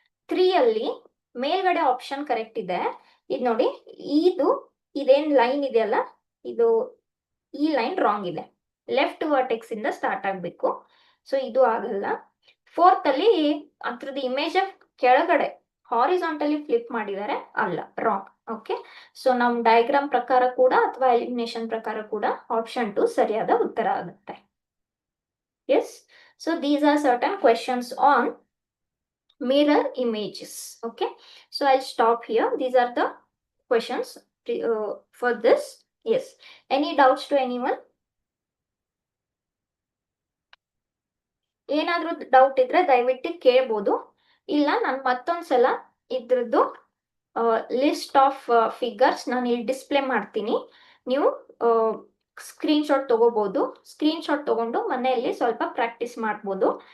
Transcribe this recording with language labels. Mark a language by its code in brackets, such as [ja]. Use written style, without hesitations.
[kn] 3 ಅಲ್ಲಿ ಮೇಲ್ಗಡೆ option correct ಇದೆ. ಇದು ನೋಡಿ, ಇದೇನ್ ಲೈನ್ ಇದೆಯಲ್ಲ, ಇದು ಈ ಲೈನ್ ರಾಂಗ್ ಇದೆ, ಲೆಫ್ಟ್ ವರ್ಟೆಕ್ಸ್ ಇಂದ ಸ್ಟಾರ್ಟ್ ಆಗ್ಬೇಕು, ಸೊ ಇದು ಆಗಲ್ಲ. 4th ಅಲ್ಲಿ ಅದ್ರದ್ದು ಇಮೇಜ್ ಕೆಳಗಡೆ ಹಾರಿಜಾಂಟಲಿ ಫ್ಲಿಪ್ ಮಾಡಿದ್ದಾರೆ, ಅಲ್ಲ, ರಾಂಗ್. ಓಕೆ, ಸೊ ನಮ್ ಡಯಾಗ್ರಾಮ್ ಪ್ರಕಾರ ಕೂಡ ಅಥವಾ ಎಲಿಮಿನೇಷನ್ ಪ್ರಕಾರ ಕೂಡ ಆಪ್ಷನ್ 2 ಸರಿಯಾದ ಉತ್ತರ ಆಗುತ್ತೆ. [en] Yes, so these are certain questions on mirror images. Okay, so I'll stop here. These are the questions for this. Yes, any doubts to anyone? [kn] ಏನಾದ್ರೂ ಡೌಟ್ ಇದ್ರೆ ದಯವಿಟ್ಟು ಕೇಳ್ಬೋದು, ಇಲ್ಲ ನಾನು ಮತ್ತೊಂದ್ಸಲ ಇದ್ರದ್ದು ಲಿಸ್ಟ್ ಆಫ್ ಫಿಗರ್ಸ್ ನಾನು ಇಲ್ಲಿ ಡಿಸ್ಪ್ಲೇ ಮಾಡ್ತೀನಿ. ನೀವು ಸ್ಕ್ರೀನ್ಶಾಟ್ ತಗೋಬಹುದು. ಸ್ಕ್ರೀನ್ಶಾಟ್ ತಗೊಂಡು ಮನೆಯಲ್ಲಿ ಸ್ವಲ್ಪ ಪ್ರಾಕ್ಟೀಸ್ ಮಾಡ್ಬೋದು.